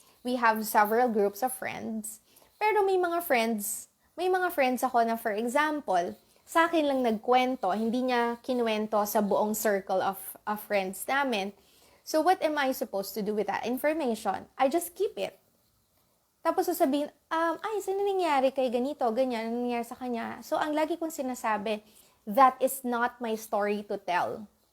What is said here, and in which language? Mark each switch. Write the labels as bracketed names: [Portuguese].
[English] We have several groups of friends. [Filipino] Pero may mga friends ako na, [English] for example, [Filipino] sa akin lang nagkwento, hindi niya kinuwento sa buong circle of friends namin. [English] So, what am I supposed to do with that information? I just keep it. [Filipino] Tapos sasabihin, saan nangyari kay ganito, ganyan, ano nangyari sa kanya? [English] So, [Filipino] ang lagi kong sinasabi, [English] that is not my story to tell.